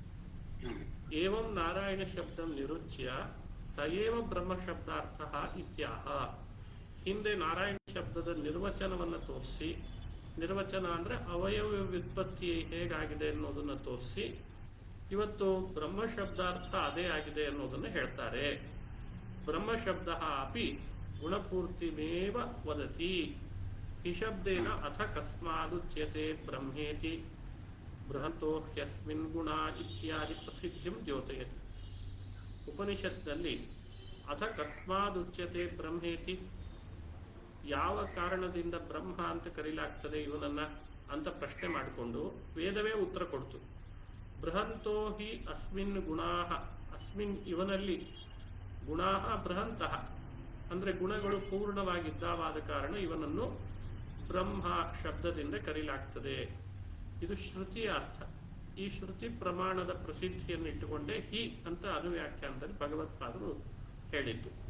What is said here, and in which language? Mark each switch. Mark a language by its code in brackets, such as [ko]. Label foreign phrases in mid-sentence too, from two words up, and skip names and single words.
[sa] ಏವಂ ನಾರಾಯಣ ಶಬ್ದ ನಿರುಚ್ಯ ಸಯೇವ ಬ್ರಹ್ಮಶಬ್ದಾರ್ಥ ಇತ್ಯಾಹ. [kn] ಹಿಂದೆ ನಾರಾಯಣ ಶಬ್ದದ ನಿರ್ವಚನವನ್ನು ತೋರಿಸಿ, ನಿರ್ವಚನ ಅಂದ್ರೆ ಅವಯವ ವ್ಯುತ್ಪತ್ತಿ ಹೇಗಾಗಿದೆ ಅನ್ನೋದನ್ನು ತೋರಿಸಿ ಇವತ್ತು ಬ್ರಹ್ಮಶಬ್ದಾರ್ಥ ಅದೇ ಆಗಿದೆ ಅನ್ನೋದನ್ನು ಹೇಳ್ತಾರೆ. [sa] ಬ್ರಹ್ಮಶಬ್ದ ಅಪಿ ಗುಣಪೂರ್ತಿಮೇವ ವದತಿ. ಹಿ ಶಬ್ದೇನ ಅಥ ಕಸ್ಮಾದುಚ್ಯತೆ ಬ್ರಹ್ಮೇತಿ ಬೃಹಂತೋ ಹ್ಯಸ್ಮಿನ್ ಗುಣ ಇತ್ಯಾದಿ ಪ್ರಸಿದ್ಧಿಂ ದ್ಯೋತಯತಿ. [kn] ಉಪನಿಷತ್ನಲ್ಲಿ [sa] ಅಥ ಕಸ್ಮಾದುಚ್ಯತೆ ಬ್ರಹ್ಮೇತಿ, [kn] ಯಾವ ಕಾರಣದಿಂದ ಬ್ರಹ್ಮ ಅಂತ ಕರೀಲಾಗ್ತದೆ ಇವನನ್ನ ಅಂತ ಪ್ರಶ್ನೆ ಮಾಡಿಕೊಂಡು ವೇದವೇ ಉತ್ತರ ಕೊಡ್ತು. [sa] ಬೃಹಂತೋ ಹಿ ಅಸ್ಮಿನ್ ಗುಣಾಹ, ಅಸ್ಮಿನ್ [kn] ಇವನಲ್ಲಿ [sa] ಗುಣಾಹ ಬೃಹಂತಃ [kn] ಅಂದ್ರೆ ಗುಣಗಳು ಪೂರ್ಣವಾಗಿದ್ದಾವಾದ ಕಾರಣ ಇವನನ್ನು ಬ್ರಹ್ಮ ಶಬ್ದದಿಂದ ಕರೀಲಾಗ್ತದೆ. ಇದು ಶ್ರುತಿಯ ಅರ್ಥ. ಈ ಶ್ರುತಿ ಪ್ರಮಾಣದ ಪ್ರಸಿದ್ಧಿಯನ್ನು ಇಟ್ಟುಕೊಂಡೇ ಹಿ ಅಂತ ಅನುವ್ಯಾಖ್ಯಾನದಲ್ಲಿ ಭಗವತ್ಪಾದರು ಹೇಳಿದ್ದು.